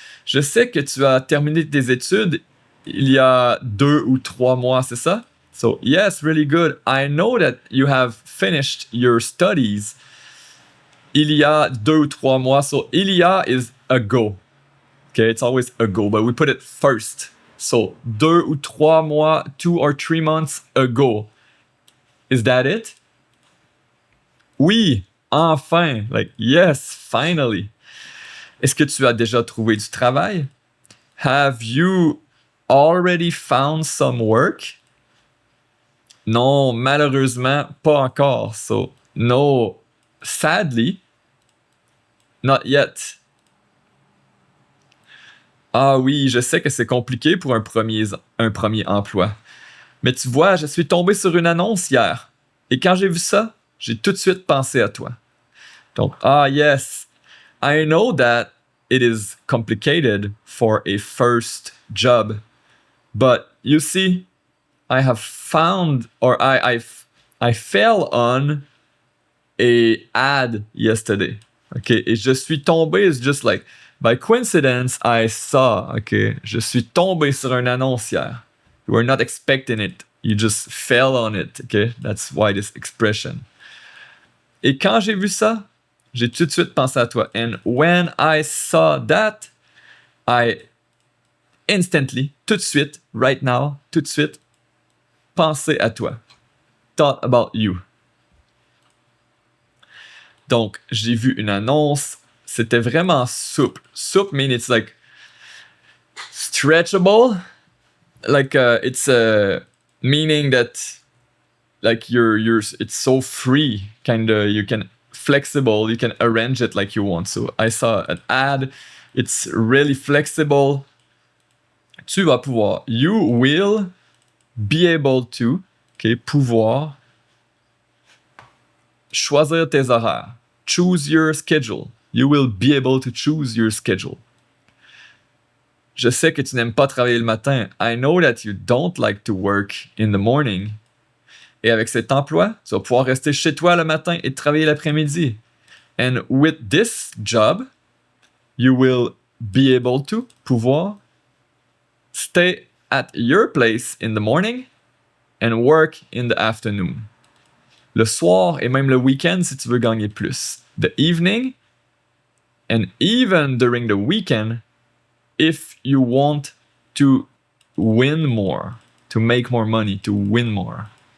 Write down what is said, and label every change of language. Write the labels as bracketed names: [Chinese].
[French] Je sais que tu as terminé tes études il y a 2 ou 3 mois, c'est ça? [English] So, yes, really good. I know that you have finished your studies [French] il y a 2 ou 3 mois. [English] So, il y a is ago. Okay, it's always ago, but we put it first. So, [French] 2 ou 3 mois, [English] 2 or 3 months ago. Is that it? [French] Oui, enfin. [English] Like, yes, finally. [French] Est-ce que tu as déjà trouvé du travail? [English] Have you already found some work? [French] Non, malheureusement, pas encore. [English] So, no, sadly, not yet. [French] Ah oui, je sais que c'est compliqué pour un premier emploi. Mais tu vois, je suis tombé sur une annonce hier. Et quand j'ai vu ça, j'ai tout de suite pensé à toi. [English] Donc, ah yes, I know that it is complicated for a first job. But you see, I have found, or I fell on a ad yesterday. Okay, [French] et je suis tombé, [English] it's just like, by coincidence, I saw, okay, [French] je suis tombé sur une annonce hier. [English] You were not expecting it. You just fell on it, okay? That's why this expression. [French] Et quand j'ai vu ça, j'ai tout de suite pensé à toi. [English] And when I saw that, I instantly, [French] tout de suite, [English] right now, [French] tout de suite, pensé à toi. [English] Thought about you. [French] Donc, j'ai vu une annonce. C'était vraiment souple. [English] Souple means it's like stretchable. Like it's meaning that like you're it's so free, kinda you can flexible, you can arrange it like you want. So I saw an ad. It's really flexible. [French] Tu vas pouvoir. [English] You will be able to, okay, [French] pouvoir choisir tes horaires. [English] Choose your schedule. You will be able to choose your schedule. [French] Je sais que tu n'aimes pas travailler le matin. [English] I know that you don't like to work in the morning. [French] Et avec cet emploi, tu vas pouvoir rester chez toi le matin et travailler l'après-midi. [English] And with this job, you will be able to, pouvoir, stay at your place in the morning and work in the afternoon. [French] Le soir et même le week-end si tu veux gagner plus. [English] The evening and even during the weekend if you want to win more, to make more money, to win more.